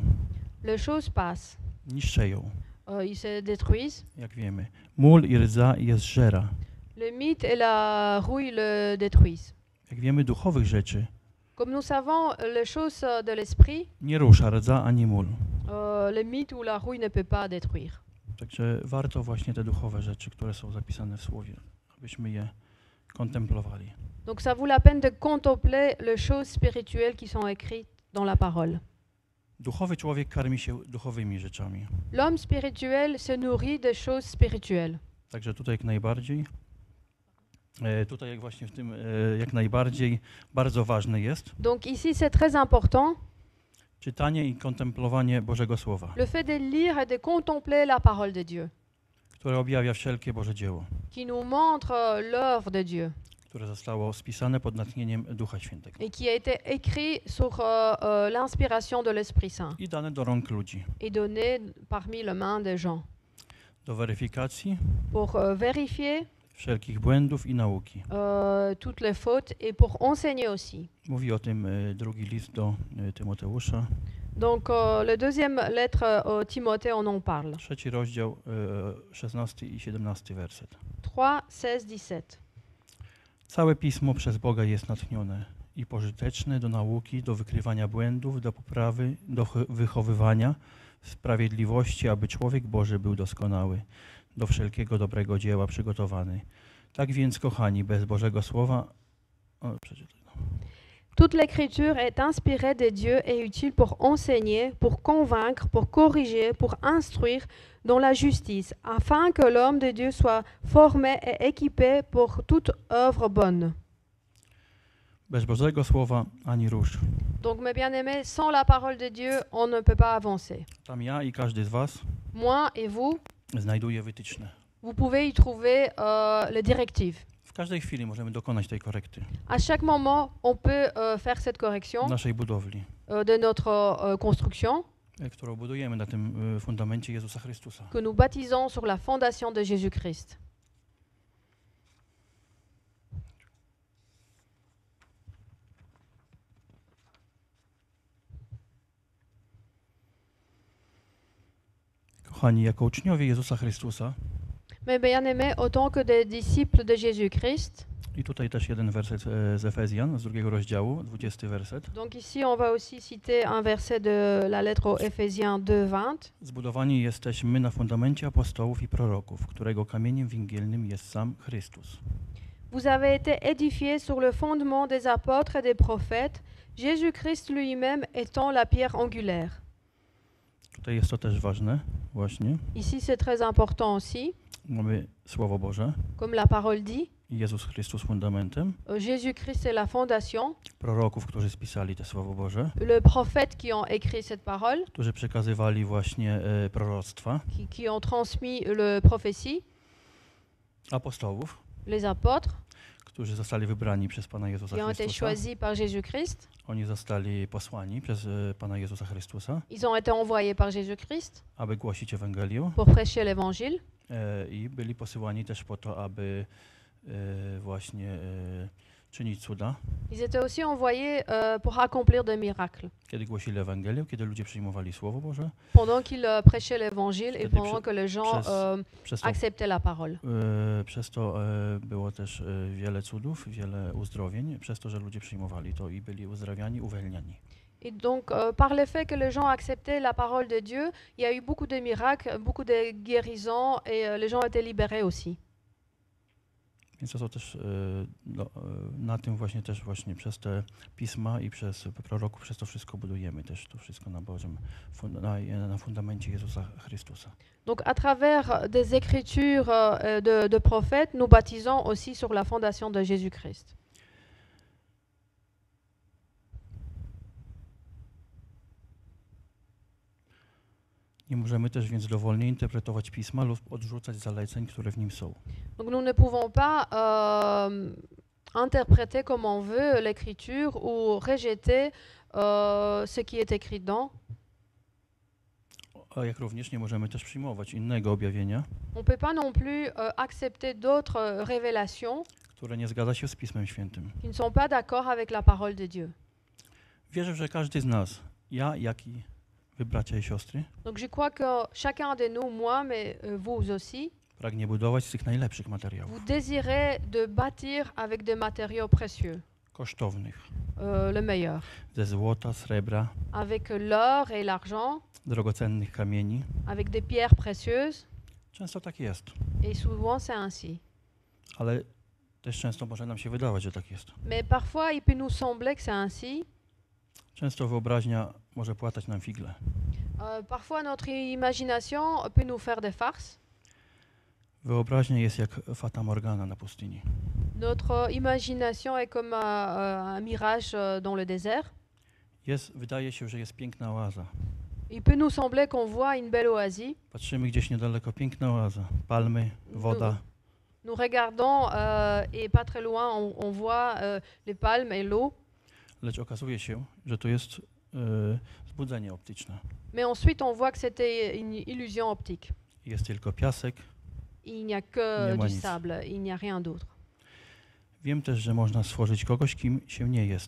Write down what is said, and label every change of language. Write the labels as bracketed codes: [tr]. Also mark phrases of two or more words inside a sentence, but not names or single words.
[fr] Les choses passent, [pl] niszczeją, [fr] ils se détruisent. [pl] jak wiemy. Mól i rdza je zżera. [fr] Le mythe et la rouille le détruisent. [pl] Jak wiemy, duchowych rzeczy [fr] Comme nous savons, les choses de l'esprit, [pl] nie rusza rdza ani mól. [fr] le mythe ou la rouille ne peut pas détruire. [pl] Także warto właśnie te duchowe rzeczy, które są zapisane w Słowie, abyśmy je kontemplowali. [fr] Donc ça vaut la peine de contempler les choses spirituelles qui sont écrites dans la parole. [pl] Duchowy człowiek karmi się duchowymi rzeczami. [fr] L'homme spirituel se nourrit des choses spirituelles. [pl] Także tutaj jak najbardziej, tutaj jak właśnie w tym jak najbardziej bardzo ważne jest [fr] Donc ici, c'est très important, [pl] czytanie i kontemplowanie Bożego Słowa, [fr] le fait de lire et de contempler la parole de Dieu, [pl] które objawia wszelkie Boże dzieło, [fr] qui nous montre l'œuvre de Dieu [pl] które zostało spisane pod natchnieniem Ducha Świętego [fr] et qui a été écrit sur l'inspiration de l'Esprit Saint [pl] i dane do rąk ludzi [fr] et donné parmi les mains des gens [pl] do weryfikacji [fr] pour vérifier [pl] wszelkich błędów i nauki. [fr] toutes les fautes et pour enseigner aussi. [pl] Mówi o tym drugi list do Tymoteusza, [fr] Donc le deuxième lettre au Timothée, on en parle. [pl] 3 rozdział, 16 i 17 werset. [fr] 3, 16, 17. [pl] Całe Pismo przez Boga jest natchnione i pożyteczne do nauki, do wykrywania błędów, do poprawy, do wychowywania w sprawiedliwości, aby człowiek Boży był doskonały, do wszelkiego dobrego dzieła przygotowany. Tak więc, kochani, bez Bożego Słowa... przeczytaj. [fr] Toute l'écriture est inspirée de Dieu et utile pour enseigner, pour convaincre, pour corriger, pour instruire dans la justice, afin que l'homme de Dieu soit formé et équipé pour toute œuvre bonne. [pl] Bez Bożego Słowa ani rusz. [fr] Donc mes bien-aimés, sans la parole de Dieu, on ne peut pas avancer. [pl] Tam ja i każdy z was [fr] Moi et vous, [pl] znajduje wytyczne. [fr] vous pouvez y trouver les directives. [pl] W każdej chwili możemy dokonać tej korekty [fr] À chaque moment, on peut faire cette correction [pl] naszej budowli, [fr] de notre construction [pl] którą budujemy na tym fundamencie Jezusa Chrystusa. [fr] que nous baptisons sur la fondation de Jésus-Christ. [pl] Kochani, jako uczniowie Jezusa Chrystusa, [fr] Mais bien-aimés, autant que des disciples de Jésus-Christ, [pl] i tutaj też jeden werset z Efezjan, z 2 rozdziału, 20 werset. [fr] donc ici on va aussi citer un verset de la lettre aux Éphésiens 2:20. [pl] Zbudowani jesteśmy na fundamencie apostołów i proroków, którego kamieniem węgielnym jest sam Chrystus. [fr] Vous avez été édifiés sur le fondement des apôtres et des prophètes, Jésus-Christ lui-même étant la pierre angulaire. [pl] Tutaj jest to też ważne, właśnie. [fr] Ici c'est très important aussi, [pl] Mamy Słowo Boże, [fr] comme la parole dit, [pl] Jezus Chrystus fundamentem, [fr] Jésus-Christ est la fondation, [pl] proroków, którzy spisali te Słowo Boże, [fr] le prophète qui ont écrit cette parole, [pl] którzy przekazywali właśnie proroctwa, [fr] qui ont transmis le prophétie, [pl] apostołów, [fr] les apôtres, [pl] którzy zostali wybrani przez Pana Jezusa [fr] qui ont été [pl] Chrystusa. [fr] choisis par Jésus-Christ. [pl] Oni zostali posłani przez Pana Jezusa Chrystusa, [fr] Ils ont été envoyés par Jésus-Christ [pl] aby głosić Ewangelię [fr] pour prêcher l'évangile. [pl] i byli posyłani też po to, aby właśnie czynić cuda. [fr] Ils étaient aussi envoyés pour accomplir des miracles. [pl] Kiedy głosili Ewangelię, kiedy ludzie przyjmowali Słowo Boże, [fr] Pendant qu'ils prêchaient l'évangile et [pl] Wtedy [fr] pendant que les gens [pl] przez to, [fr] acceptaient la parole. [pl] przez to było też wiele cudów, wiele uzdrowień, przez to, że ludzie przyjmowali to i byli uzdrawiani, uwalniani. [fr] Et donc, par le fait que les gens acceptaient la parole de Dieu, il y a eu beaucoup de miracles, beaucoup de guérisons et les gens étaient libérés aussi. [pl] Więc to są też na tym właśnie też właśnie przez te pisma i przez proroków, przez to wszystko budujemy też to wszystko na Bożym, na fundamencie Jezusa Chrystusa. [fr] Donc à travers des écritures de prophètes, nous baptisons aussi sur la fondation de Jésus-Christ. [pl] Nie możemy też więc dowolnie interpretować pisma lub odrzucać zaleceń, które w nim są. [fr] Donc nous ne pouvons pas interpréter comme on veut l'écriture ou rejeter ce qui est écrit dedans. [pl] A jak również nie możemy też przyjmować innego objawienia, [fr] On ne peut pas non plus accepter d'autres révélations [pl] które nie zgadza się z Pismem Świętym. [fr] qui ne sont pas d'accord avec la parole de Dieu. [pl] Wierzę, że każdy z nas, ja, jak i wy bracia i siostry, [fr] Donc je crois que chacun de nous, moi, mais vous aussi, [pl] pragnie budować z tych najlepszych materiałów, [fr] vous désirez de bâtir avec des matériaux précieux, [pl] kosztownych, [fr] le meilleur, [pl] ze złota, srebra, [fr] avec l'or et l'argent, [pl] drogocennych kamieni. [fr] avec des pierres précieuses, [pl] Często tak jest, [fr] et souvent c'est ainsi. [pl] ale też często może nam się wydawać, że tak jest. [fr] Mais parfois, il peut nous sembler que c'est ainsi. [pl] Często wyobraźnia może płatać nam figle. [fr] Parfois, notre imagination peut nous faire des farces. [pl] Wyobraźnia jest jak fata morgana na pustyni. [fr] Notre imagination est comme un mirage dans le désert. [pl] Wydaje się, że jest piękna oaza. [fr] Il peut nous sembler qu'on voit une belle oasis. [pl] Patrzymy gdzieś niedaleko, piękna oaza, palmy, woda, [fr] Nous regardons et pas très loin, on voit les palmes et l'eau. [pl] lecz okazuje się, że to jest zbudzenie optyczne. [fr] Mais ensuite, on voit que c'était une illusion optique. [pl] Jest tylko piasek. [fr] Il n'y a que [pl] Nie ma [fr] du [pl] nic. [fr] sable, il n'y a rien d'autre. [pl] Wiem też, że można stworzyć kogoś, kim się nie jest.